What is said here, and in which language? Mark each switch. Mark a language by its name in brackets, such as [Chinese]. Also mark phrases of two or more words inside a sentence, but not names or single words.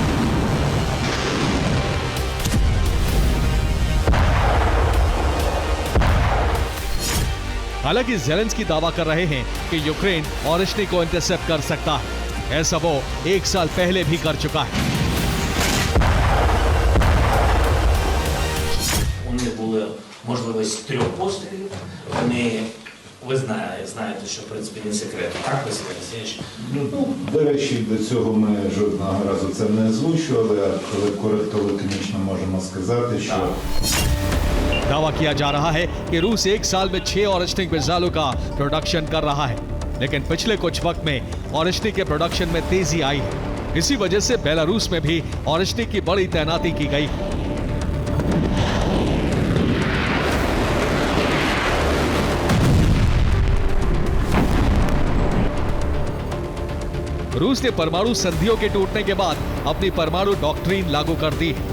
[Hindi] हालांकि ज़ेलेंस्की दावा कर रहे हैं कि यूक्रेन ऑरेश्निक को इंटरसेप्ट कर सकता है। ऐसा वो 1 साल पहले भी कर चुका है। [Ukrainian] Вони були можливість 3 пострілів. Ви знаєте, що в принципі не секрет. Так, Василь Олексійович? До речі, до цього ми жодного разу це не озвучували, але коротко лаконічно можемо сказати, що [Hindi] दावा किया जा रहा है कि रूस 1 साल में 6 ऑरेश्निक मिसाइलों का प्रोडक्शन कर रहा है, लेकिन पिछले कुछ वक्त में ऑरेश्निक के प्रोडक्शन में तेजी आई है। इसी वजह से बेलारूस में भी ऑरेश्निक की बड़ी तैनाती की गई है। रूस ने परमाणु संधियों के टूटने के बाद अपनी परमाणु डॉक्ट्रिन लागू कर दी है।